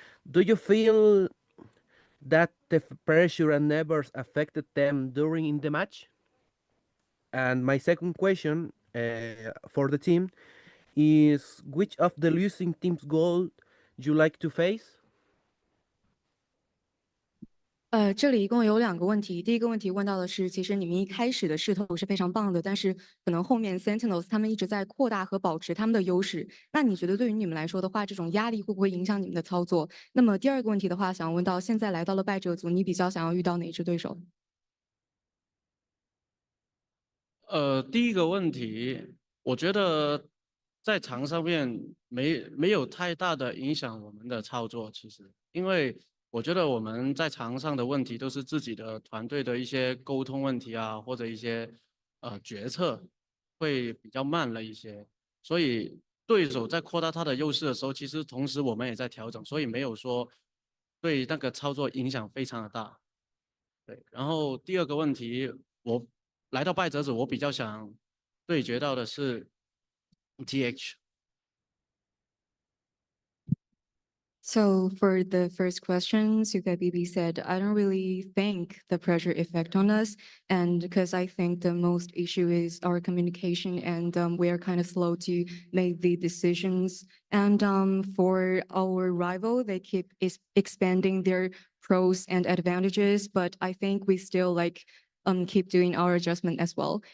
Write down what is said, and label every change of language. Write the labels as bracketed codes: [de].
[en] Do you feel that the pressure and nerves affected them during the match? And my second question for the team is, which of the losing team's goal you like to face? [zh] 这里一共有2个问题。第一个问题问到的是，其实你们一开始的势头是非常棒的，但是可能后面 Sentinels 他们一直在扩大和保持他们的优势。那你觉得对于你们来说的话，这种压力会不会影响你们的操作？那么第二个问题的话，想问到现在来到了败者组，你比较想要遇到哪支对手？第一个问题，我觉得在场上面没有太大的影响我们的操作，其实，因为我觉得我们在场上的问题都是自己的团队的一些沟通问题啊，或者一些决策会比较慢了一些，所以对手在扩大他的优势的时候，其实同时我们也在调整，所以没有说对那个操作影响非常的大。对，然后第二个问题，我来到败者组，我比较想对决到的是 TH。 [en] So for the first question, Suka Bibi said, I don't really think the pressure effect on us. And because I think the most issue is our communication and we are kind of slow to make the decisions. And for our rival, they keep expanding their pros and advantages, but I think we still keep doing our adjustment as well.